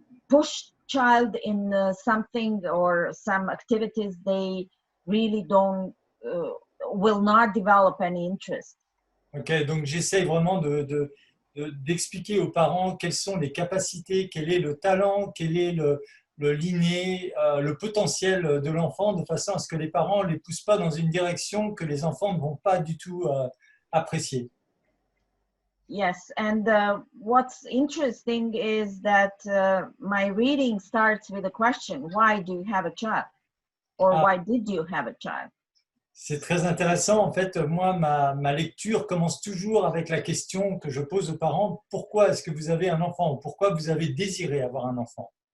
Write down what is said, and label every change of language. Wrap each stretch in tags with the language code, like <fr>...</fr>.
<en>push child in something or some activities they really don't will not develop any interest.</en> <fr>Ok, donc j'essaye vraiment d'expliquer aux parents quelles sont les capacités, quel est le talent, quel est l'inné, le potentiel de l'enfant, de façon à ce que les parents ne les poussent pas dans une direction que les enfants ne vont pas du tout apprécier.</fr> <en>Yes, and what's interesting is that my reading starts with a question: why do you have a child? Or why did you have a child?</en> <fr>C'est très intéressant. En fait, moi, ma lecture commence toujours avec la question que je pose aux parents: pourquoi est-ce que vous avez un enfant? Pourquoi vous avez désiré avoir un enfant?</fr>